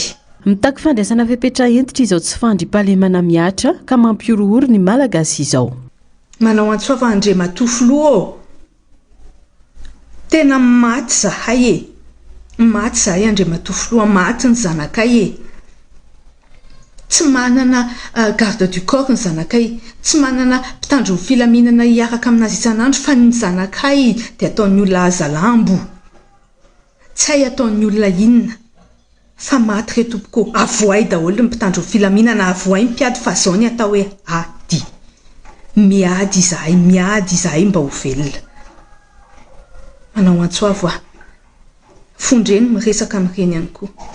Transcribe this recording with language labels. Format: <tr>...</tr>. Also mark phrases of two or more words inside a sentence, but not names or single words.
<mg>Mitaky fandraisana fepetra entitra izao tsy fandriam-pahalemana miatra ka mampiorohoro ny malagasy izao. Manao antsoava Andriamatofilo tena maty zahay maty zahay Andriamatofilo maty ny zanakay tsy manana</mg> <fr>garde du</fr> <mg>corps ny zanakay tsy manana mpitandro filaminana hiaraka aminazy isan'andro fa ny zanakay dia ataon'ny olona azalambo tsy hay ataon'ny olona inona fa maty re tompoko avoay daholo ny mpitandro filaminana avoay mpiady fa zao ny atao hoe ady miady izahay mba ho velona manao antsoavo fondreny miresaka amin'ireny ihany koa.</mg>